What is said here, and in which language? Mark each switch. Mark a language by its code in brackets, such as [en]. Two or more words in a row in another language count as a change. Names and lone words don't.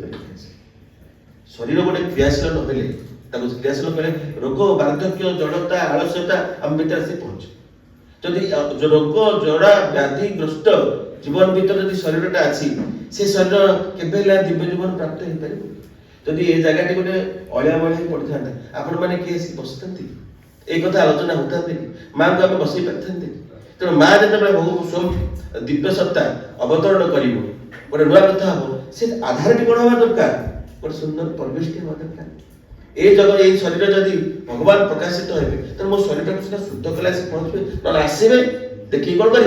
[or] ଶରୀର ଗୋଟେ କ୍ରିୟାଶୀଳ ନହେଲେ, ତାକୁ କ୍ରିୟାଶୀଳ କଲେ ରୋଗ, ବାର୍ଦ୍ଧକ୍ୟ, ଜଡ଼ତା, ଆଳସ୍ୟତା ଆମ ଭିତରେ ଆସି ପହଞ୍ଚେ। ଯଦି ରୋଗ, ଜଡ଼ା, ବ୍ୟାଧିଗ୍ରସ୍ତ ଜୀବନ ଭିତରେ ଯଦି ଶରୀରଟା ଅଛି, ସେ ଶରୀର କେବେ ହେଲେ ଦିବ୍ୟ ଜୀବନ ପ୍ରାପ୍ତ ହେଇପାରିବ। ଯଦି ଏ ଜାଗାଟି ଗୋଟେ ଅଳିଆ ମଳିଆ ପଡ଼ିଥାନ୍ତା, ଆପଣମାନେ କିଏ ଆସି ବସିଥାନ୍ତି? [bn] এই কথা আলোচনা হতে মাকে আমি বসাই পারতেন। [or] ତେଣୁ ମା ଯେତେବେଳେ ବହୁ ସ୍ୱୟଂ ଦିବ୍ୟ ସତ୍ତା ଅବତରଣ କରିବ, ଗୋଟେ ନୂଆ କଥା ହବ, ସେ ଆଧାରଟି କ'ଣ ହେବା ଦରକାର? ଗୋଟେ ସୁନ୍ଦର ପରିବେଶଟି ହେବା ଦରକାର। ଏଇ ଶରୀର ଯଦି ଭଗବାନ ପ୍ରକାଶିତ ହେବେ, ତେଣୁ ମୋ ଶରୀରଟାକୁ ସିନା ଶୁଦ୍ଧ କଲେ ଆସି ପହଞ୍ଚିବେ, ନହେଲେ ଆସିବେ ଦେଖିକି କ'ଣ କରିବେ?